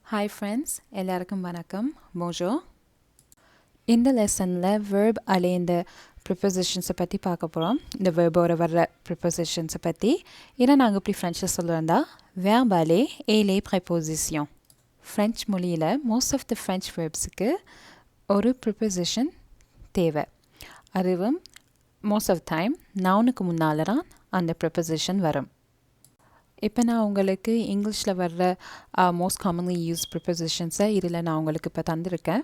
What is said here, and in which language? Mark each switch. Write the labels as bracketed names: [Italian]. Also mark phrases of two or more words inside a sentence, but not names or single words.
[English] Hi friends, [Tamil] எல்லாருக்கும் வணக்கம். Bonjour. இந்த லெசனில் verb aller இந்த ப்ரிப்போசிஷன்ஸை பற்றி பார்க்க போகிறோம். இந்த வேர்போட வர்ற ப்ரிப்போசிஷன்ஸை பற்றி. இதை நாங்கள் இப்படி ஃப்ரெஞ்சில் சொல்லுறோம்டா verb [French] aller et les prépositions. [Tamil] ஃப்ரெஞ்ச் மொழியில் [English] most of the French verbs [Tamil] ஒரு ப்ரிப்போசிஷன் தேவை. அதுவும் [English] most of time noun [Tamil] முன்னால் தான் அந்த ப்ரிப்போசிஷன் வரும். இப்போ நான் உங்களுக்கு இங்கிலீஷில் வர்ற [English] most commonly use prepositions [Tamil] இதில் நான் உங்களுக்கு இப்போ தந்திருக்கேன்.